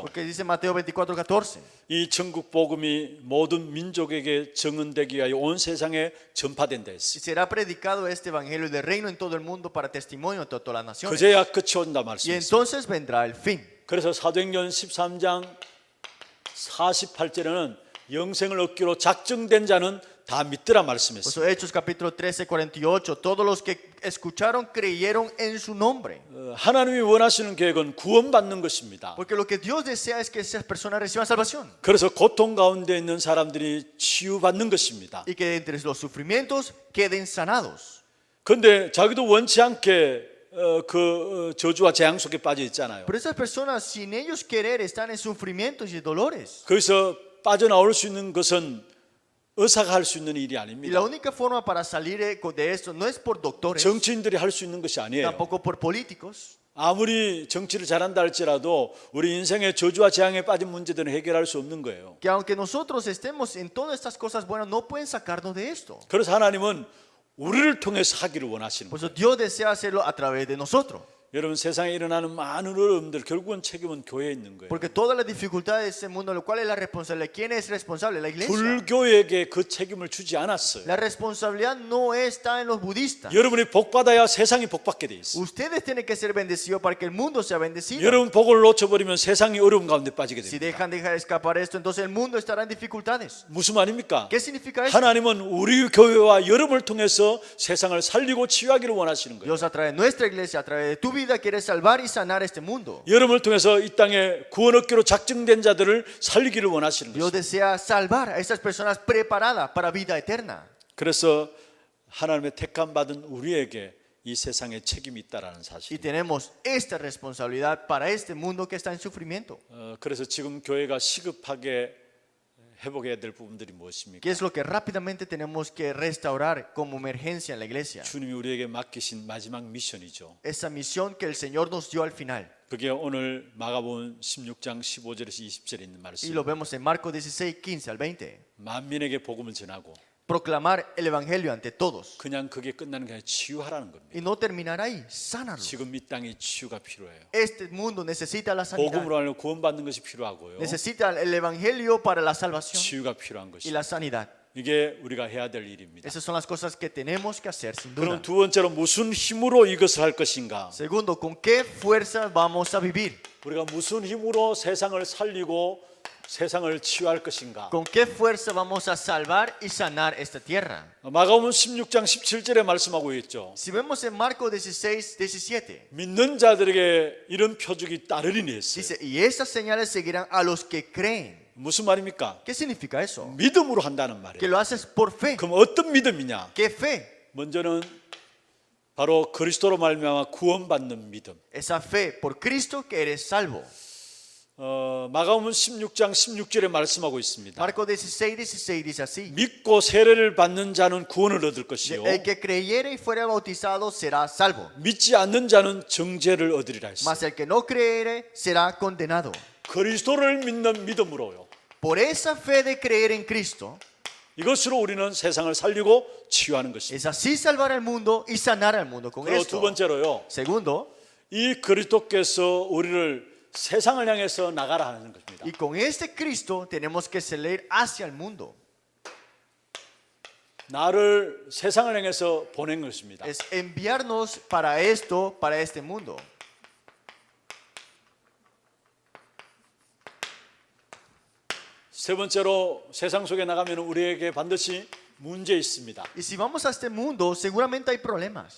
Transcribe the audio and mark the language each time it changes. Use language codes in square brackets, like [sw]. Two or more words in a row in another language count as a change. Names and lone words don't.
[es] Porque dice Mateo 24:14. [ko] 이 전국 복음이 모든 민족에게 증언되기 위하여 온 세상에 전파된다 [es] Y [ko] 했어요. [es] será predicado este evangelio del reino en todo el mundo para testimonio de todas las naciones. [ko] 그제야 끝이 온다 [es] Y [ko] 말씀했어요. [es] entonces vendrá el fin. [ko] 그래서 사도행전 13장 48절에는 영생을 얻기로 작정된 자는 다 믿더라 [es] Por [ko] 말씀했어요. [es] eso Hechos capítulo 13:48, todos los que escucharon creyeron en su nombre. [ko] 하나님이 원하시는 계획은 구원받는 것입니다. [es] Porque lo que Dios desea es que esas personas reciban salvación. [ko] 그래서 고통 가운데 있는 사람들이 치유받는 것입니다. [es] Y que entre los sufrimientos queden sanados. [ko] 그런데 자기도 원치 않게 저주와 재앙 속에 빠져 있잖아요. [es] Pero esas personas sin ellos querer están en sufrimientos y dolores. [ko] 거기서 빠져나올 수 있는 것은 의사가 할 수 있는 일이 [es] Y la [ko] 아닙니다. [es] única forma para salir de esto no es por doctores, [ko] 정치인들이 할 수 있는 것이 아니에요. [es] tampoco por políticos. [ko] 아무리 정치를 잘한다 할지라도 우리 인생의 저주와 재앙에 빠진 문제들은 해결할 수 없는 거예요. [es] Que aunque nosotros estemos en todas estas cosas buenas, no pueden sacarnos de esto. [ko] 그래서 하나님은 우리를 통해서 하기를 원하시는 [es] Por [ko] 거예요. [es] eso Dios desea hacerlo a través de nosotros. [ko] 여러분 세상에 일어나는 많은 어려움들 결국은 책임은 교회에 있는 거예요. [es] Porque todas las dificultades de este mundo, lo cual es la responsabilidad, ¿quién es responsable? La iglesia. [ko] 불교에게 그 책임을 주지 않았어요. [es] La responsabilidad no está en los budistas. [ko] 여러분이 복받아야 세상이 복받게 돼 있어요. [es] Ustedes tienen que ser bendecidos para que el mundo sea bendecido. [ko] 여러분 복을 놓쳐버리면 세상이 어려움 가운데 빠지게 [es] Si [ko] 됩니다. [es] dejar escapar esto, entonces el mundo estará en dificultades. [ko] 무슨 말입니까? [es] ¿Qué significa eso? [ko] 하나님은 우리 교회와 여러분을 통해서 세상을 살리고 치유하기를 원하시는 거예요. [es] Dios a través de nuestra iglesia, a través de tu vida, quiere salvar y sanar este mundo. [ko] 여러분을 통해서 이 땅에 구원 얻기로 작정된 자들을 살리기를 원하시는 [es] Dios [ko] 거예요. [es] desea salvar a estas personas preparadas para vida eterna. [ko] 그래서 하나님의 택함 받은 우리에게 이 세상에 책임이 있다라는 [es] Y [ko] 사실. [es] tenemos esta responsabilidad para este mundo que está en sufrimiento. [ko] 그래서 지금 교회가 시급하게 회복해야 될 부분들이 무엇입니까? [es] ¿Qué es lo que rápidamente tenemos que restaurar como emergencia en la iglesia? [ko] 주님이 우리에게 맡기신 마지막 미션이죠. [es] Esa misión que el Señor nos dio al final. [ko] 그게 오늘 마가복음 16장 15절에서 20절에 있는 [es] Y [ko] 말씀. [es] lo vemos en Marcos 16:15 al 20. [ko] 만민에게 복음을 전하고 [es] Proclamar el evangelio ante todos. [ko] 그냥 그게 끝나는 게 아니라 치유하라는 겁니다. [es] Y no terminar ahí, sánalo. [ko] 지금 이 땅에 치유가 필요해요. [es] Este mundo necesita la sanidad. [ko] 복음으로 하려 구원받는 것이 필요하고요. [es] Necesita el evangelio para la salvación [ko] 치유가 필요한 [es] y [ko] 것이. [es] la sanidad. [ko] 이게 우리가 해야 될 일입니다. [es] Esas son las cosas que tenemos que hacer sin duda. [ko] 그럼 두 번째로 무슨 힘으로 이것을 할 것인가? [es] Segundo, ¿con qué fuerza vamos a vivir? [ko] 우리가 무슨 힘으로 세상을 살리고 세상을 치유할 것인가? [es] ¿Con qué fuerza vamos a salvar y sanar esta tierra? [ko] 마가복음 16장 17절에 말씀하고 있죠. [es] Si vemos en Marcos 16:17, [ko] 믿는 자들에게 이런 표적이 따르리니 했어요. [es] dice, y estas señales seguirán a los que creen. [ko] 무슨 말입니까? [es] ¿Qué significa eso? [ko] 믿음으로 한다는 [es] Que [ko] 말이에요. [es] lo haces por fe. [ko] 그럼 어떤 믿음이냐? [es] ¿Qué fe? [ko] 먼저는 바로 그리스도로 말미암아 구원받는 믿음. [es] Esa fe por Cristo que eres salvo. [ko] 마가복음 16장 16절에 말씀하고 있습니다. [es] Marcos 16:16 dice así. [ko] 믿고 세례를 받는 자는 구원을 얻을 것이요 [es] El que creyere y fuere bautizado será salvo. [ko] 믿지 않는 자는 정죄를 얻으리라 했어요. [es] Mas el que no creyere será condenado. [ko] 그리스도를 믿는 믿음으로요. [es] Por esa fe de creer en Cristo, [ko] 이것으로 우리는 세상을 살리고 치유하는 것입니다. [es] es así salvar al mundo y sanar al mundo con [ko] 그리고 두 [es] esto. [ko] 번째로요. [es] Segundo, [ko] 이 그리스도께서 우리를 세상을 향해서 나가라 하는 것입니다. [es] y con este Cristo tenemos que salir hacia el mundo. [ko] 나를 세상을 향해서 보낸 것입니다. [es] Es enviarnos para esto, para este mundo. [ko] 세 번째로 세상 속에 나가면 우리에게 반드시 문제 있습니다. [es] Y si vamos a este mundo, seguramente hay problemas.